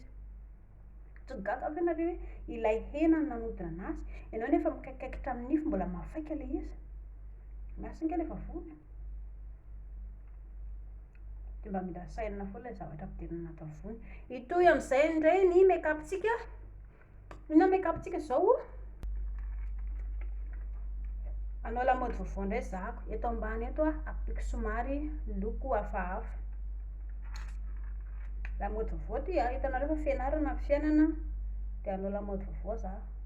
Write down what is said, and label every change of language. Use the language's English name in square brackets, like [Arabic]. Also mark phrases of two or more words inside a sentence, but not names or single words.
[Malagasy] Tsy gaga ve nareo hoe ilay hena nanodina anazy, ianao nefa mikaikaikitra amin'ny nify mbola mafaika ilay izy. Miasa ange ilay vavony. Dia mba mila saina foana ilay zavatra ampidirina anaty vavony. Itoy amin'izay indray ny make-up-tsika. Inona make-up-tsika izao? Hanao lamaody vaovao indray zahako. Eto ambany eto ampiako somary loko hafahafa. Lamaody vaovao ty hitanareo fa fianarana ny fiainana dia hanao lamaody vaovao zaho.